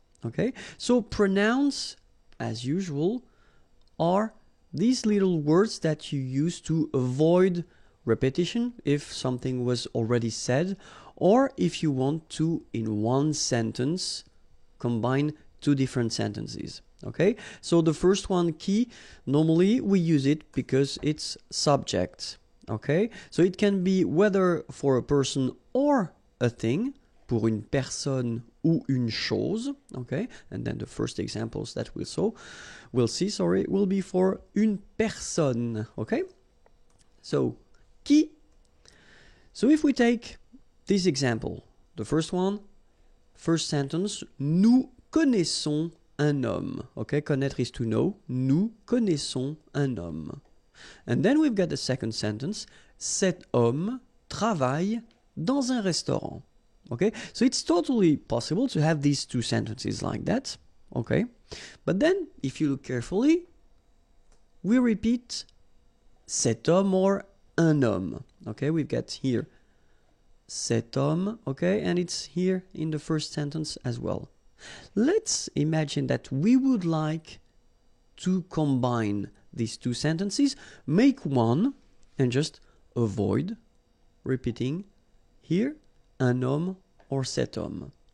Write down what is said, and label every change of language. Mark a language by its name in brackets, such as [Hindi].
[English] Okay, so pronouns, as usual, are these little words that you use to avoid repetition if something was already said, or if you want to, in one sentence, combine two different sentences. Okay, so the first one, qui, normally we use it because it's subject. Okay, so it can be whether for a person or a thing, [French] pour une personne ou une chose. [English] Okay, and then the first examples that we'll see, will be for [French] une personne. [English] Okay, so qui. So if we take this example, the first one, first sentence, [French] nous connaissons un homme. [English] Okay, connaître is to know. [French] Nous connaissons un homme. [English] And then we've got the second sentence. [French] Cet homme travaille dans un restaurant. [English] Okay, so it's totally possible to have these two sentences like that. Okay, but then if you look carefully, we repeat [French] cet homme [English] or [French] un homme. [English] Okay, we've got here [French] cet homme. [English] Okay, and it's here in the first sentence as well. Let's imagine that we would like to combine these two sentences, make one, and just avoid repeating here [French] un homme [English] or [French] cet homme.